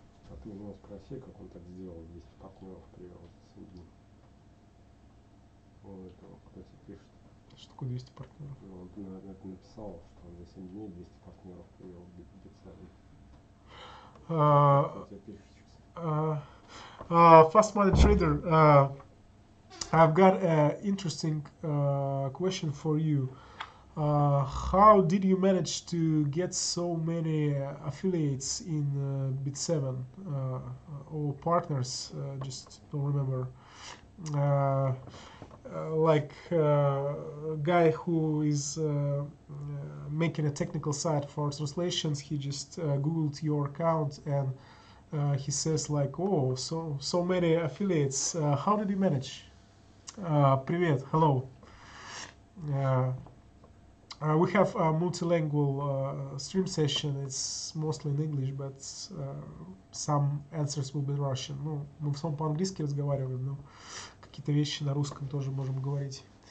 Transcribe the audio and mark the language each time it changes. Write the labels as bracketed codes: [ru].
[ru] А ты у него спроси, как он так сделал, 200 партнеров привел за 7 дней. Он этого, кто тебе пишет. Что такое 200 партнеров? Ну, он написал, что он за 7 дней 200 партнеров привел в Bitseven. Кто тебе пишет сейчас? [en] Uh, Fast money trader. I've got an interesting question for you. How did you manage to get so many affiliates in Bitseven or partners? Just don't remember. Uh, like a guy who is making a technical site for translations, he just googled your account and he says like, "Oh, so many affiliates. How did you manage?" [ru] Привет, [en] hello. Uh, we have a multilingual stream session. It's mostly in English, but some answers will be in Russian. [ru] Ну, мы в основном по-английски разговариваем, но какие-то вещи на русском тоже можем говорить.